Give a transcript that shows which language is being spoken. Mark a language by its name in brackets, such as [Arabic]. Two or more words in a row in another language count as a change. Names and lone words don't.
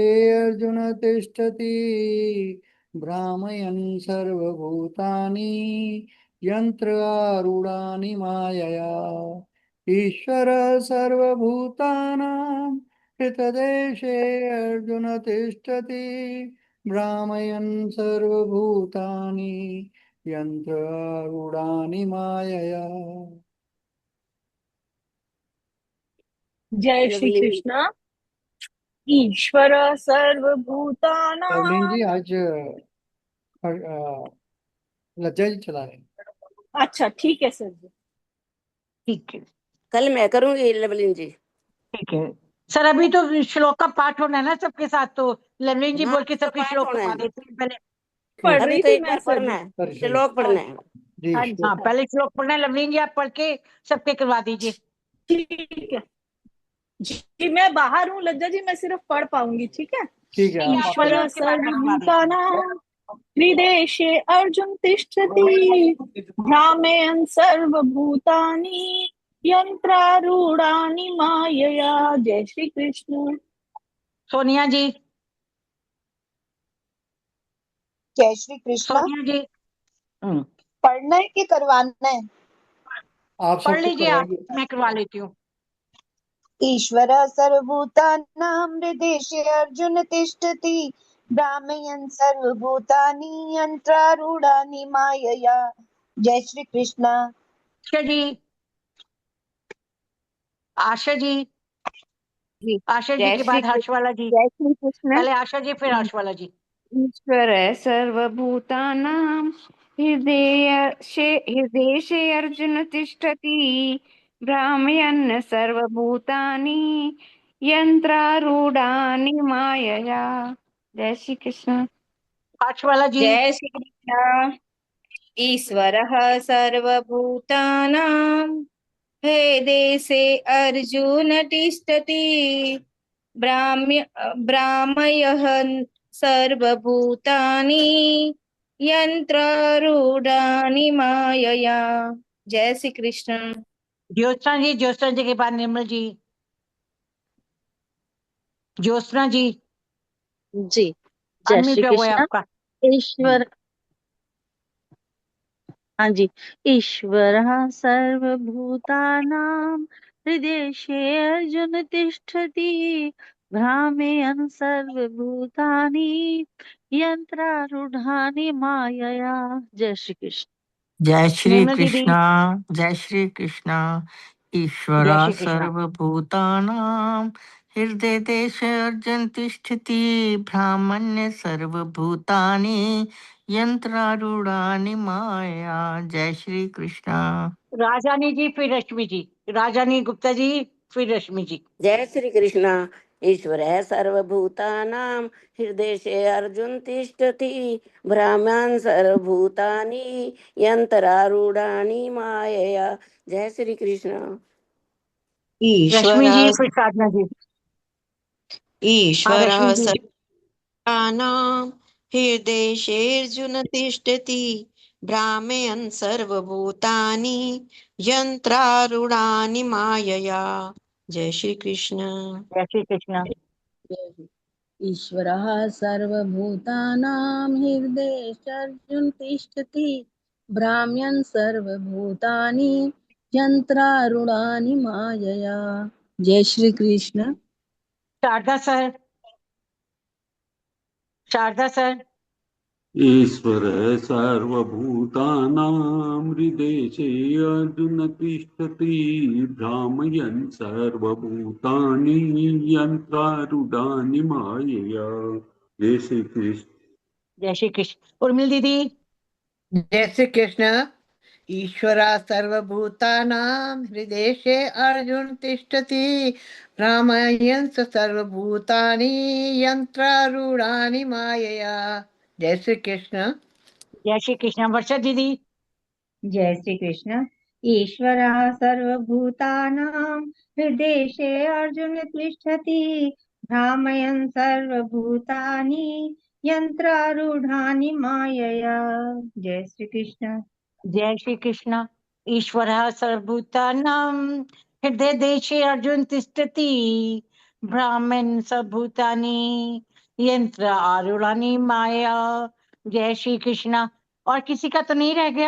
[Sanskrit] अर्जुन तिष्ठति भ्रामयन् सर्वभूतानि यन्त्र आरूढानि मायया ईश्वर सर्वभूतानां हृतदेशे अर्जुन तिष्ठति भ्रामयन् सर्वभूतानि यन्त्रारूढानि मायया। [Hindi] जय श्री लवली कृष्ण। ईश्वर रवलीन सर्वभूतानां। जी आज लज्जा जी चला रहे हैं। अच्छा ठीक है सर जी। ठीक है कल मैं करूंगी लवलीन जी। ठीक है सर। अभी तो श्लोक का पाठ होना है ना सबके साथ, तो लवलीन जी हाँ बोल के तो सबके पाठ श्लोक होना करवा है, देते हैं पहले। पढ़ अभी रही तो थी एक मैं बार सर पढ़ना जी। है, सॉरी सॉरी। श्लोक हाँ पढ़ना है। जी हाँ जी हाँ हाँ पहले श्लोक पढ़ना है, लवलीन जी आप पढ़ के सबके करवा दीजिए। ठीक है जी। मैं बाहर हूँ लज्जा जी, मैं सिर्फ पढ़ पाऊंगी। ठीक है। ठीक है, आप पढ़िए, ईश्वर उसके बाद मैं करवा देती हूँ। [Sanskrit] सर्वभूतानां हृदेशे अर्जुन तिष्ठति भ्रामयन् सर्वभूतानि यन्त्रारूढानि मायया। [Hindi] जय श्री कृष्ण। सोनिया जी, जय श्री कृष्णा। सोनिया जी पढ़ना है कि करवाना है? आप पढ़ सबको लीजिए आप, करवाइए। मैं करवा लेती हूँ। [Sanskrit] ईश्वर सर्वभूतानां हृदेशे अर्जुन तिष्ठति भ्रामयन् सर्वभूतानि यन्त्रारूढानि मायया। [Hindi] जय श्री कृष्णा। आशा जी, आशा जी, जी। आशा जी जय के श्री बाद हर्ष वाला जी। जय श्री कृष्ण। पहले आशा जी फिर हर्ष वाला जी। [Sanskrit] ईश्वर सर्वभूतानां हृदयेशे अर्जुन तिष्ठति भ्रामयन् सर्वभूतानि यन्त्रारूढानि मायया। [Hindi] जय श्री कृष्ण। हर्ष वाला जी। जय श्री कृष्ण। [Sanskrit] ईश्वरः सर्वभूतानां हृदेशे अर्जुन तिष्ठति भ्रामयन् सर्वभूतानि यन्त्रारूढानि मायया। [Hindi] जय श्री कृष्ण। ज्योत्सना जी, ज्योत्सना जी के बाद निर्मल जी। ज्योत्सना जी जी। जय श्री अनम्यूट हुआ है कृष्ण। आपका। ईश्वर, हाँ जी। [Sanskrit] ईश्वरः सर्वभूतानां हृदेशे अर्जुन तिष्ठति भ्रामयन् सर्वभूतानि यन्त्रारूढानि मायया। [Hindi] जय श्री कृष्ण। जय श्री निर्मला दीदी। कृष्णा। जय श्री कृष्णा। ईश्वरा जय श्री कृष्णा। [Sanskrit] सर्वभूतानां हृदय देश अर्जुन तिष्ठति ब्राह्मण्य सर्वभूतानि यंत्रारूढ़ानि माया। [Hindi] जय श्री कृष्णा। राजानी जी फिर रश्मि जी। राजानी गुप्ता जी फिर रश्मि जी। जय श्री कृष्णा। [Sanskrit] ईश्वर सर्वभूतानां हृदय अर्जुन तिष्ठति भ्राम्यान् सर्वभूतानि यंत्रारूढ़ानि मायया। [Hindi] जय श्री कृष्ण। रश्मि जी ईश्वरः फिर साधना जी। हाँ ईश्वरः रश्मि जी। [Sanskrit] सर्वानां हृदेशेऽर्जुन तिष्ठति भ्रामयन् सर्वभूतानि यन्त्रारूढानि मायया। [Hindi] जय श्री कृष्ण। जय श्री कृष्णा। [Sanskrit] ईश्वरः सर्वभूतानां हृदेशर्जुन तिष्ठति भ्राम्यन् सर्वभूतानि यन्त्रारूढानि मायया। [Hindi] जय श्री कृष्ण। शारदा सर। शारदा सर। [Sanskrit] ईश्वरः सर्वभूतानां हृदेशे अर्जुन तिष्ठति भ्रामयन् सर्वभूतानि यन्त्रारूढानि मायया। [Hindi] जय श्री कृष्ण। जय श्री कृष्ण। उर्मिल दीदी। जय श्री कृष्ण। [Sanskrit] ईश्वरा सर्वभूतानां हृदेशे अर्जुन तिष्ठति भ्रामयन् सर्वभूतानि यन्त्रारूढानि मायया। [Hindi] जय श्री कृष्ण। जय श्री कृष्ण। वर्षा दीदी। जय श्री कृष्ण। [Sanskrit] ईश्वरः सर्वभूतानां हृदेशे अर्जुन तिष्ठति भ्रामयन् सर्वभूतानि यन्त्रारूढानि मायया। [Hindi] जय श्री कृष्ण। जय श्री कृष्ण। [Sanskrit] ईश्वरः सर्वभूतानां हृदय देशे अर्जुन तिष्ठति ब्राह्मण सर्वभूतानि यंत्र आरूढ़ानि माया। [Hindi] जय श्री कृष्ण। और किसी का तो नहीं रह गया?